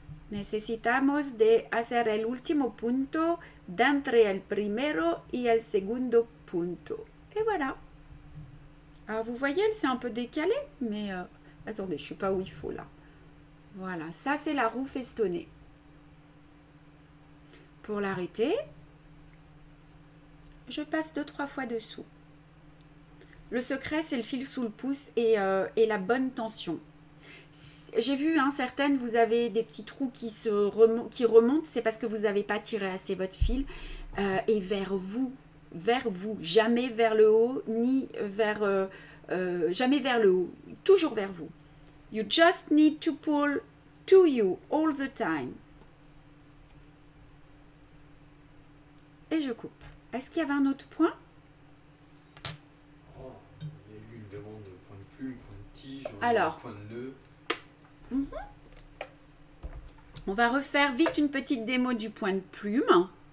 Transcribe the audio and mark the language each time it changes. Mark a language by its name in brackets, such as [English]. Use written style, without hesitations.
[Spanish] Necesitamos de hacer el último punto d'entre el primero y el segundo punto. [French] Et voilà. Alors vous voyez, elle s'est un peu décalée, mais attendez, je ne suis pas où il faut là. Voilà, ça c'est la roue festonnée. Pour l'arrêter, je passe 2-3 fois dessous. Le secret, c'est le fil sous le pouce et la bonne tension. J'ai vu, hein, certaines, vous avez des petits trous qui remontent, c'est parce que vous n'avez pas tiré assez votre fil. Et vers vous, jamais vers le haut, ni vers... jamais vers le haut, toujours vers vous. [English] You just need to pull to you all the time. [French] Et je coupe. Est-ce qu'il y avait un autre point? Oh, il y a eu une demande de point de plume, point de tige, alors, point de nœud. On va refaire vite une petite démo du point de plume.